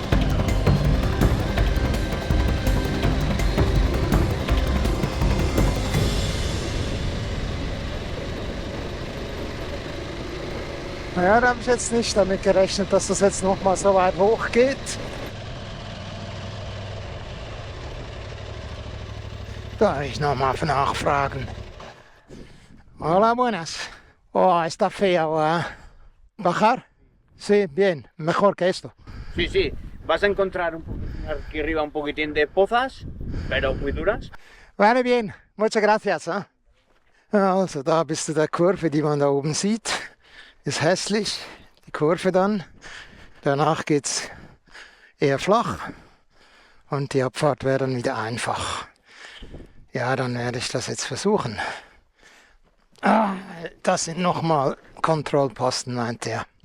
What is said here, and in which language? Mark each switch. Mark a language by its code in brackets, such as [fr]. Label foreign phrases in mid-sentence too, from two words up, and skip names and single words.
[de] Ja, da habe ich jetzt nicht damit gerechnet, dass das jetzt noch mal so weit hoch geht. Da ich noch mal nachfragen. [es] Hola, buenas. Oh, está feo, ¿eh? ¿Bajar? Sí, bien. Mejor que esto. Sí, sí, vas a encontrar aquí arriba un poquitín de pozas, pero muy duras. Vale, bien. Muchas gracias. ¿Eh? [de] Also, da bist du der Kurve, die man da oben sieht. Ist hässlich, die Kurve dann. Danach geht es eher flach und die Abfahrt wäre dann wieder einfach. Ja, dann werde ich das jetzt versuchen. Das sind nochmal Kontrollposten, meint er.